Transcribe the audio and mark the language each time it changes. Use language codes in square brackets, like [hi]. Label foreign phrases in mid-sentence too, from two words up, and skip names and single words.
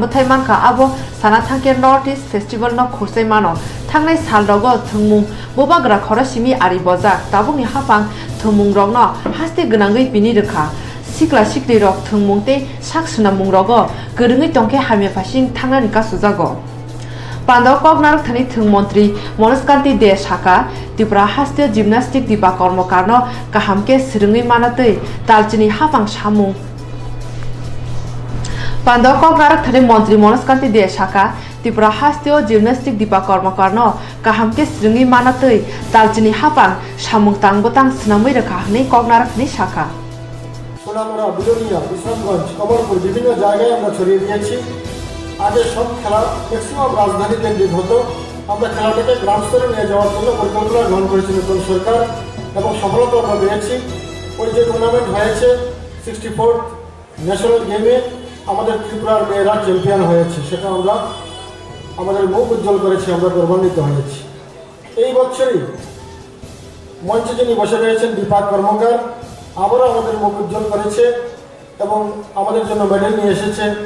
[trp] thai manka abo sana thangke Northeast festival no khosai mano thangnai sal rogo thungmung bobagra khorasimi ari bojak tabungni hapang thungmung rok no haste gnangui bini rekha sikla sikri rok thungmungte saksuna mung rogo gorungui tongke hamya fasing thangnani ka sujago Pandau Kokborok thani thung mantri Manuskanti de Shaka Tripura haste gymnastic Deepa Karmakarno kahamke srungui manatei talchini hapang samung Pandau Kokborok thani mantri Manuskanti de Shaka Tripura haste gymnastic Deepa Karmakarno kahamke srungui manatei talchini hapang samung tangbotang snamui rekha hne Kokborok ni Shaka [bn] সোনামুড়া বিলোনিয়া বিশ্রামগঞ্জ কমলপুর বিভিন্ন জায়গায় আমরা ছড়িয়ে দিয়েছি আগে সব খেলা ম্যাক্সিমাম রাজধানী কেন্দ্রিক হতো আমরা খেলাটাকে গ্রাম স্তরে নিয়ে যাওয়ার জন্য পরিকল্পনা গ্রহণ করেছিল নতুন সরকার এবং সফলতা আমরা পেয়েছি ওই যে টুর্নামেন্ট হয়েছে 64th [en] national game [bn] আমাদের ত্রিপুরার মেয়েরা চ্যাম্পিয়ন হয়েছে সেটা আমরা আমাদের মুখ উজ্জ্বল করেছি আমরা গৌরবান্বিত হয়েছি এই বছরই মঞ্চে যিনি বসে রয়েছেন দীপা কর্মকার আবারও আমাদের মুখ উজ্জ্বল করেছে এবং আমাদের জন্য মেডেল নিয়ে এসেছে